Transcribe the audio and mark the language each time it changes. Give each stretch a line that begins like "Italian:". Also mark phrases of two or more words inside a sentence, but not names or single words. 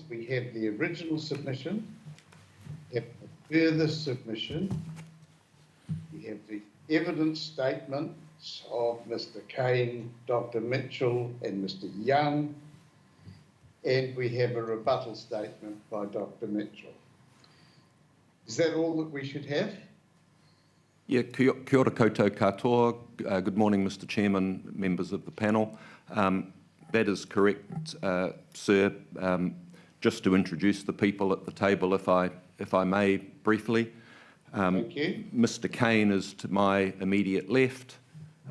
English: We have the original submission, we have the further submission, we have the evidence statements of Mr. Kane, Dr. Mitchell and Mr. Young, and we have a rebuttal statement by Dr. Mitchell. Is that all that we should have? Yeah,
Māori: kia ora koutou katoa.
English: Good morning, Mr. Chairman, members of the panel. That is correct, sir. Just to introduce the people at the table, if I may, briefly. Thank you. Mr. Kane is to my immediate left.